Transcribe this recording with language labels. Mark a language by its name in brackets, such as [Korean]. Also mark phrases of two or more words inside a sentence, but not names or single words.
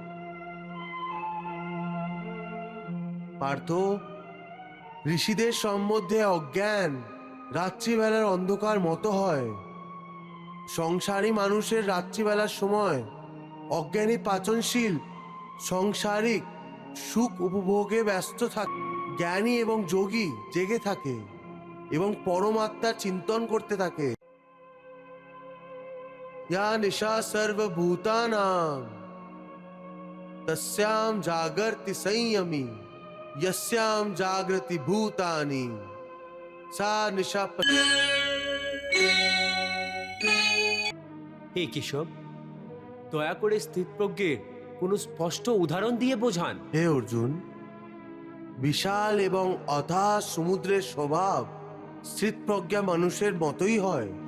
[Bangla] পার্থ, ঋষিদের সম্বন্ধে অজ্ঞান রাত্রিবেলার অন্ধকার মতো হয়। সংসারী মানুষের রাত্রিবেলার সময় অজ্ঞানী পাচনশীল সংসারিক সুখ উপভোগে ব্যস্ত থাকে। জ্ঞানী এবং যোগী জেগে থাকে এবং পরমাত্মার চিন্তন করতে থাকে। [Sanskrit] या निशा सर्वभूतानां तस्यां जागर्ति संयमी यस्यां जागृति भूतानि सा निशा। [Bangla] হে কেশব, দয়া করে স্থিতপ্রজ্ঞের কোনো স্পষ্ট উদাহরণ দিয়ে বোঝান। হে অর্জুন, বিশাল এবং অথাহ সমুদ্রের স্বভাব স্থিতপ্রজ্ঞা মানুষের মতোই হয়।